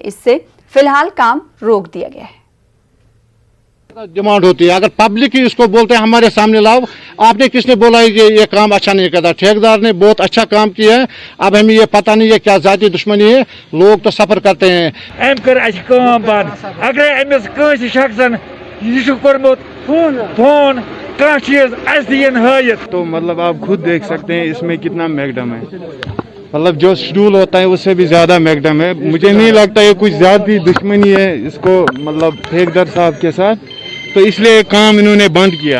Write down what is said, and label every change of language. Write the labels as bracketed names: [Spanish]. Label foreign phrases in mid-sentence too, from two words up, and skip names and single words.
[Hindi] इससे फिलहाल काम रोक दिया गया है। डिमांड होती है, अगर पब्लिक ही इसको बोलते हैं हमारे सामने लाओ, आपने किसने बोला है कि ये काम अच्छा नहीं करता? ठेकेदार ने बहुत अच्छा काम किया है। अब हमें ये पता नहीं है क्या जाती दुश्मनी है, लोग तो सफर करते हैं। [Kashmiri] अम कर काम बंद अगर अमिस कस शख्सन यह कोर्मुत फोन कह चीज दिन हयत, [Hindi] तो मतलब आप खुद देख सकते हैं इसमें कितना मैकडम है। मतलब जो शेड्यूल होता है उससे भी ज्यादा मैकडम है। मुझे नहीं लगता ये कुछ ज्यादा दुश्मनी है इसको मतलब ठेकेदार साहब के साथ, तो इसलिए काम इन्होंने बंद किया।